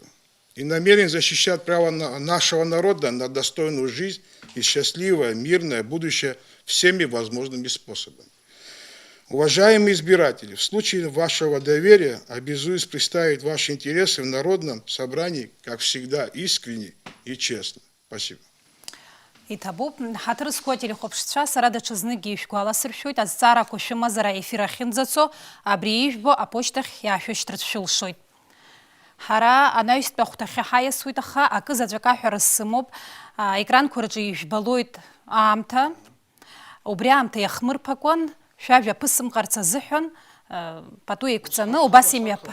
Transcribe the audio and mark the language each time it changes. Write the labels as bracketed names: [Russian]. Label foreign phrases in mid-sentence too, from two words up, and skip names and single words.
[Russian] И намерен защищать право нашего народа на достойную жизнь и счастливое, мирное будущее всеми возможными способами. Уважаемые избиратели, в случае вашего доверия обязуюсь представить ваши интересы в народном собрании, как всегда, искренне и честно. Спасибо. [Abkhazian] Иҭабуп, ҳаҭрызқәа телехәаԥшцәа, сара даҽазныкгьы ишәгәаласыршәоит, азҵаарақәа шәымазар аефир ахьынӡацо, абри ижәбо апочтахь иаашәышьҭырц шәылшоит. Ҳара анаҩстәи ахәҭахьы ҳаиасуеит, аха акы заҵәык аҳәара сымоуп, аекранқәа рҿы ижәбалоит аамҭа, убри аамҭа иахмырԥакәан, шәажәа ԥысымҟарц азыҳәан, пату еиқәҵаны, убас имҩаԥ.